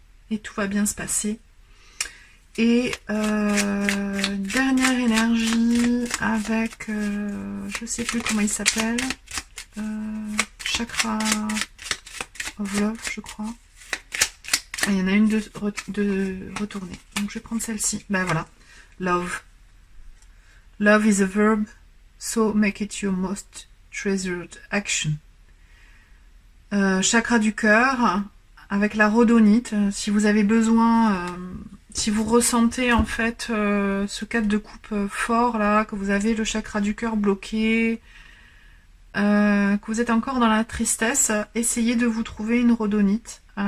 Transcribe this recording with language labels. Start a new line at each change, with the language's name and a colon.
French: Et tout va bien se passer. Et dernière énergie avec, je sais plus comment il s'appelle, Chakra of Love, je crois. Ah, il y en a une de retournée. Donc je vais prendre celle-ci. Ben voilà, Love.
English: Love is a verb, so make it your most treasured action.
French: Chakra du cœur, avec la rhodonite, si vous avez besoin, si vous ressentez en fait ce 4 de coupe fort là, que vous avez le chakra du cœur bloqué, que vous êtes encore dans la tristesse, essayez de vous trouver une rhodonite.